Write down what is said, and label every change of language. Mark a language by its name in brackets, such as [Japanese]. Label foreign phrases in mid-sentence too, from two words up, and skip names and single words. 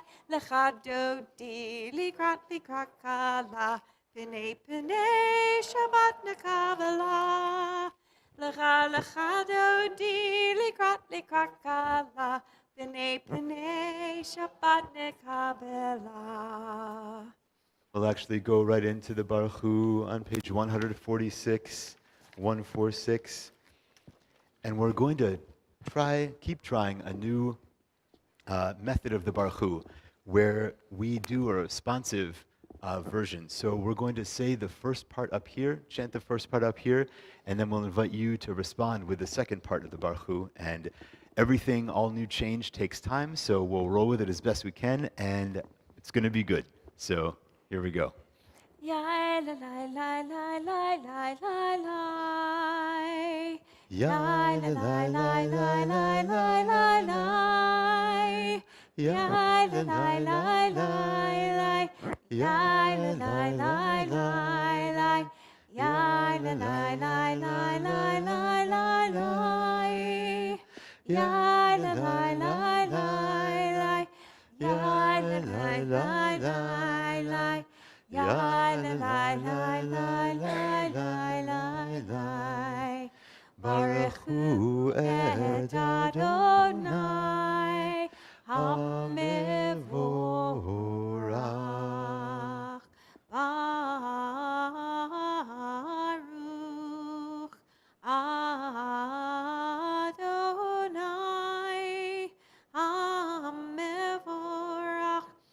[Hebrew] לכה דודי, לקראת כלה, פני שבת נקבלה. לכה דודי, לקראת כלה, פני שבת נקבלה. [English] We'll actually go right into the Baruch Hu on page 146, 146. And we're going to keep trying a new method of the Baruch Hu, where we do a responsive version. So we're going to say the first part up here, chant the first part up here, and then we'll invite you to respond with the second part of the Baruch Hu. And everything, all new change takes time, so we'll roll with it as best we can, and it's going to be good. So here we go. Yai la la la la la la la la. Yai la la la la la la la la. Yai la la la la. Yai la la la la. Yai la la la la la la la. Yai la la la la. Yai la la la la. Yai la la la la. [Hebrew] ברוך הוא את אדוני המבורך. ברוך אדוני המבורך.